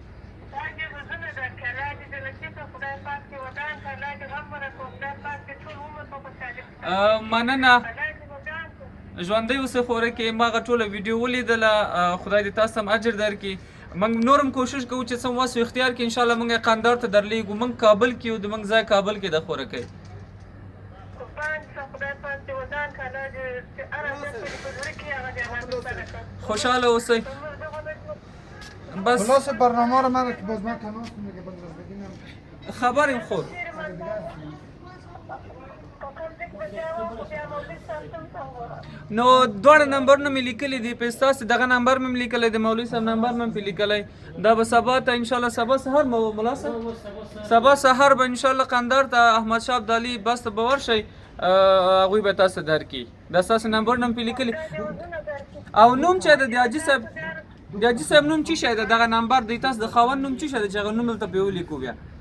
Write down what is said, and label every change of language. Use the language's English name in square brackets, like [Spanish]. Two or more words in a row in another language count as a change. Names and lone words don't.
[Pashto] مننه ژوندی اوسئ خوره کې ما هغه ټوله ویډیو ولیدله خدای دې تاسو هم اجر درکړي موږ نور هم کوشش کوو چې څه وس اختیار کړي انشاءالله موږ یې قندار ته درلیږو موږ کابل کې یو د موږ ځای کابل کې ده خوره کوي خوشحاله اوسئ بس [Persian] برنامه رو من که باز من تماس میگه باز بگیم [Pashto] خبر یم خور نو دواړه نمبرونه مې لیکلي دي په ستاسې دغه نمبر مې لیکلی د مولوي صاحب نمبر مې پې لیکلی دا به سبا ته انشاءالله سبا سهار ملا صاحب سبا سهار به انشاءالله قندار ته احمد شاه ابدالي بس ته به ورشئ هغوی به تاسو درکړي دا ستاسې نمبرونه مې پې لیکلي او نوم چې د حاجي صاحب د حاجي صاحب نوم څه شی دی دغه نمبر دی تاسو د خاوند نوم څه شی دی چې هغه نوم دلته پې ولیکو بیا